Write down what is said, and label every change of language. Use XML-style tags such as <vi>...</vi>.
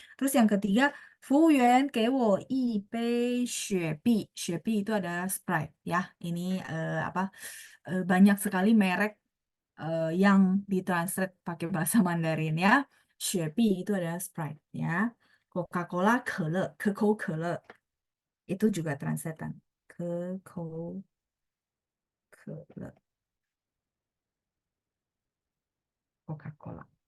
<id>Terus yang ketiga,</id> <zh>服务员给我一杯雪碧.</zh> <id>雪碧 itu adalah Sprite ya. Ini banyak sekali merek yang ditranslate pakai bahasa Mandarin ya. 雪碧 itu adalah Sprite ya. Coca-Cola 可乐 itu juga translatean.</id> <zh>可口可乐 Coca-Cola.</zh>